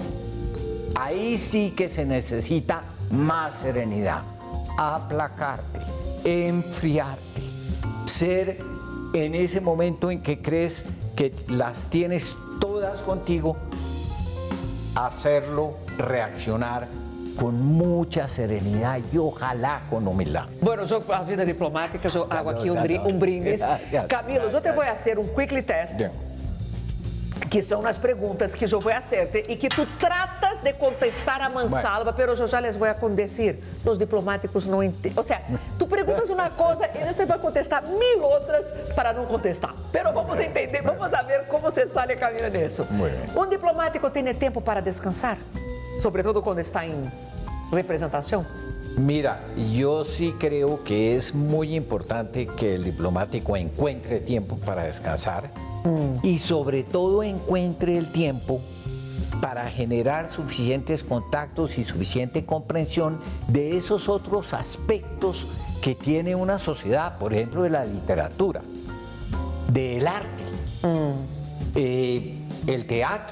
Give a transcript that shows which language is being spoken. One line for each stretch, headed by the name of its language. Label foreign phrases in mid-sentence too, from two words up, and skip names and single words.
Spanish: Ahí sí que se necesita más serenidad, aplacarte, enfriarte, ser en ese momento en que crees que las tienes todas contigo, hacerlo, reaccionar con mucha serenidad y ojalá con humildad.
Portuguese: Bueno, a vida diplomática, eu hago aqui um brindis. Camilo, eu te vou fazer
English: quickly test,
Portuguese: que são as perguntas que eu vou fazer e que tu tratas de contestar a mansalva, mas eu já les vou dizer, os diplomáticos não entendem. Ou seja, tu perguntas uma coisa e eles vão contestar 1000 outras para não contestar. Mas vamos entender, vamos ver como se sai Camilo nisso. Um diplomático tem tempo para descansar? Sobretudo quando está em representación?
Spanish: Mira, yo sí creo que es muy importante que el diplomático encuentre tiempo para descansar y sobre todo encuentre el tiempo para generar suficientes contactos y suficiente comprensión de esos otros aspectos que tiene una sociedad, por ejemplo, de la literatura, del arte, el teatro.